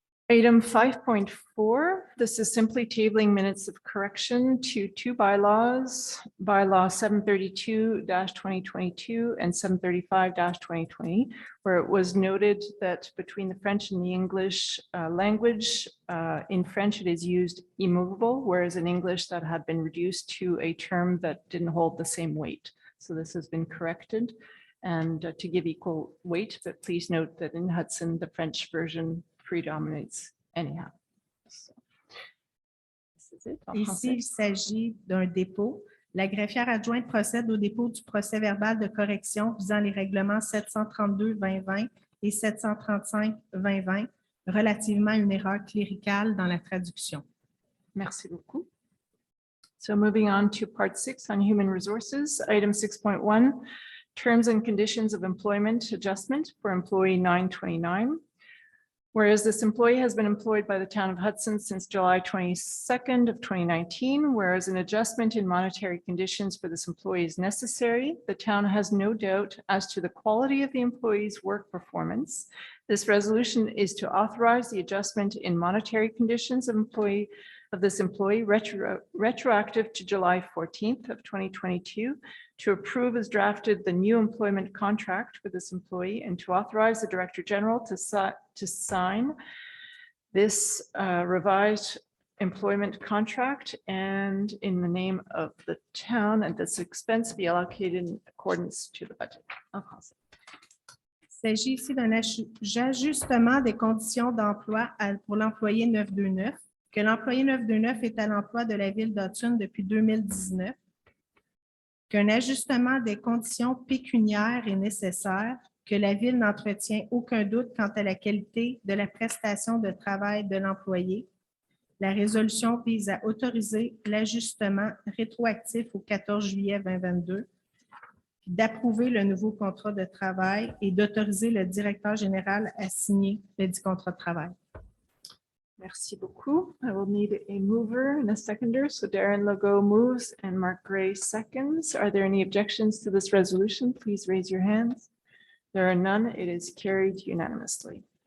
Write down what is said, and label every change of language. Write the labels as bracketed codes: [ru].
[en] Item 5.4, this is simply tabling minutes of correction to two bylaws, bylaw 732-2022 and 735-2020, where it was noted that between the French and the English language, in French it is used immovable, whereas in English that had been reduced to a term that didn't hold the same weight. So this has been corrected and to give equal weight, but please note that in Hudson, the French version predominates anyhow. So, this is it en [fr] Ici, français. il s'agit d'un dépôt. La greffière adjointe procède au dépôt du procès verbal de correction visant les règlements 732-2020 et 735-2020 relativement à une erreur cléricale dans la traduction. Merci beaucoup. [en] So moving on to part 6 on human resources, item 6.1, terms and conditions of employment adjustment for employee 929. Whereas this employee has been employed by the town of Hudson since July 22nd of 2019, whereas an adjustment in monetary conditions for this employee is necessary, the town has no doubt as to the quality of the employee's work performance. This resolution is to authorize the adjustment in monetary conditions of this employee retroactive to July 14th of 2022, to approve as drafted the new employment contract for this employee, and to authorize the Director General to sign this revised employment contract and in the name of the town, and this expense be allocated in accordance to the budget. [fr] En français. Il s'agit ici d'un ajustement des conditions d'emploi pour l'employé 929, que l'employé 929 est à l'emploi de la ville d'Hudson depuis 2019, qu'un ajustement des conditions pécuniaires est nécessaire, que la ville n'entretient aucun doute quant à la qualité de la prestation de travail de l'employé. La résolution vise à autoriser l'ajustement rétroactif au 14 juillet 2022, d'approuver le nouveau contrat de travail et d'autoriser le directeur général à signer le dit contrat de travail. Merci beaucoup. [en] I will need a mover and a seconder. So Darren Legault moves and Mark Gray seconds. Are there any objections to this resolution? Please raise your hands. There are none. It is carried unanimously.